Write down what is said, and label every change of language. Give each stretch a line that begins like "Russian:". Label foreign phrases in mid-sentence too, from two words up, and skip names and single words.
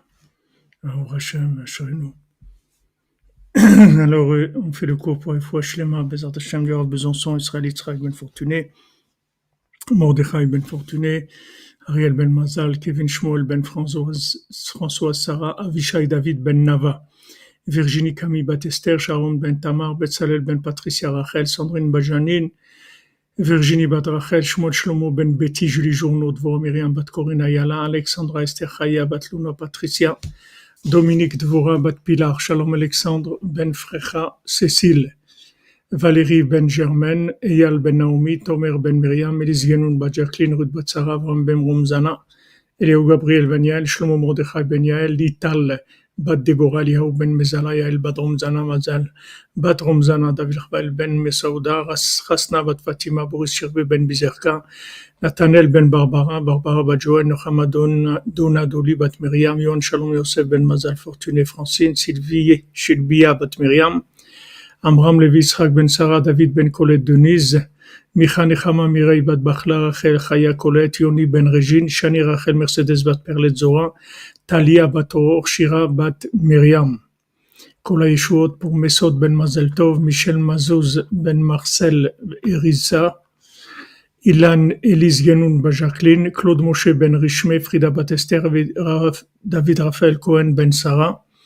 French: Alors Hachem, Ashrenu. Alors, on fait le cours pour
Hebrew: רפואה שלמה, בעזרת השם,
French: du Rav Besançon, Israël Yitzhak Ben Fortuné, Mordechai Ben Fortuné, Ariel Ben Mazal, Kevin Shmuel Ben François Sarah, Avishai David Ben Nava, Virginie Camille Batester, Sharon Ben Tamar, Betzalel Ben Patricia Rachel, Sandrine Bajanine, Virginie Bat Rachel, Shmuel Shlomo Ben Betty, Julie Journaud, Dvor Myriam Bat Corinne Ayala, Alexandra Esther Chaya, Bat Luna Patricia, Dominique Dvora Bat Pilar, Shalom Alexandre Ben Frecha, Cécile, Valérie Ben Germaine, Eyal Ben Naomi, Tomer Ben Myriam, Elise Genoun Bat Jacqueline, Ruth Bat Sarah, Avram Ben Romzana, Eliaou Gabriel Ben Yael, Shlomo Mordechai Ben Yael, Lital Bat Deborah, Eliaou Ben Mezala, Yael Bat Romzana, Mazal Bat Romzana, David Rafael Ben Mesauda, Rasna Bat Fatima, Boris Shirbe Ben Bizerka, Nathanael Ben Barbara, Barbara Bat Joël, Nochama Dona Doli Bat Myriam, Yon Shalom Yosef Ben Mazal, Fortuné Francine, Sylvie Shilbia Bat Myriam, Amram Levi Yitzhak Ben Sarah, David Ben Colette Denise, Micha Nechama Mireille Bat Bachla, Rachel Chaya Colette, Yoni Ben Régine, Shani Rachel Mercedes Bat Perlet Zora, Talia Bat Oror, Shira Bat Myriam.
Hebrew: כל הישועות
French: pour Mesod Ben Mazel Tov, Michel Mazouz Ben Marcel Erisa, Ilan Elise Genoun Bat Jacqueline, Claude Moshe Ben Rishme, Frida Bat Esther, David Raphaël Cohen Ben Sarah,